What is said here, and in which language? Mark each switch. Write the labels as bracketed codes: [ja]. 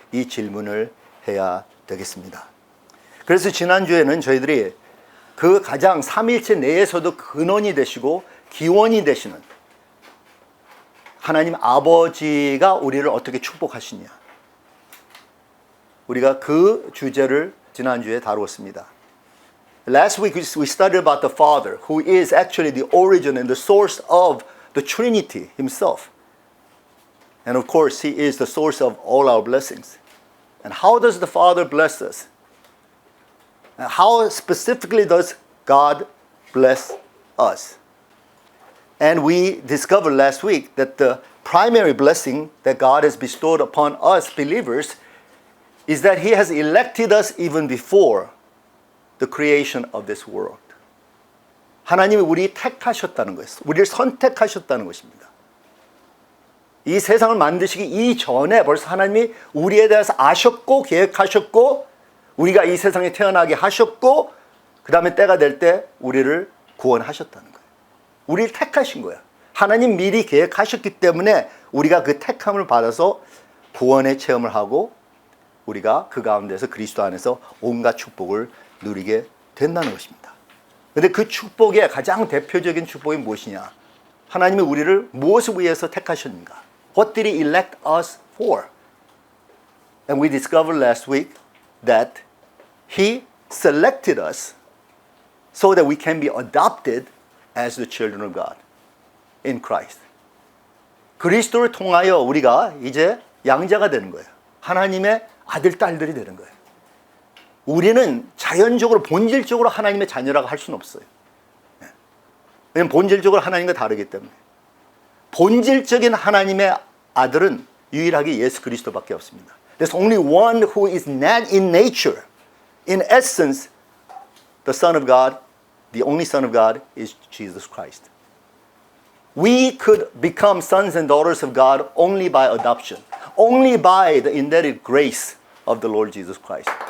[ko] 이 질문을 해야 되겠습니다. 그래서 지난주에는 저희들이 그 가장 삼위일체 내에서도 근원이 되시고 기원이 되시는 하나님 아버지가 우리를 어떻게 축복하시냐, 우리가 그 주제를 지난주에 다루었습니다. [en] Last week we studied about the Father, who is actually the origin and the source of the Trinity Himself. And of course, He is the source of all our blessings. And how does the Father bless us? And how specifically does God bless us? And we discovered last week that the primary blessing that God has bestowed upon us believers is that He has elected us even before the creation of this world. [ko] 하나님이 우리 택하셨다는 것이죠. 우리를 선택하셨다는 것입니다. 이 세상을 만드시기 이전에 벌써 하나님이 우리에 대해서 아셨고 계획하셨고 우리가 이 세상에 태어나게 하셨고 그 다음에 때가 될 때 우리를 구원하셨다는 거예요. 우리를 택하신 거예요. 하나님 미리 계획하셨기 때문에 우리가 그 택함을 받아서 구원의 체험을 하고 우리가 그 가운데서 그리스도 안에서 온갖 축복을 누리게 된다는 것입니다. 그런데 그 축복의 가장 대표적인 축복이 무엇이냐? 하나님이 우리를 무엇을 위해서 택하셨는가? [en] What did He elect us for? And we discovered last week that He selected us so that we can be adopted as the children of God in Christ. [ko] 그리스도를 통하여 우리가 이제 양자가 되는 거예요. 하나님의 아들, 딸들이 되는 거예요. 우리는 자연적으로, 본질적으로 하나님의 자녀라고 할 수는 없어요. 왜냐하면 본질적으로 하나님과 다르기 때문에. 본질적인 하나님의 아들은 유일하게 예수 그리스도밖에 없습니다. [en] There's only one who is not in nature. In essence, the Son of God, the only Son of God is Jesus Christ. We could become sons and daughters of God only by adoption, only by the indebted grace of the Lord Jesus Christ.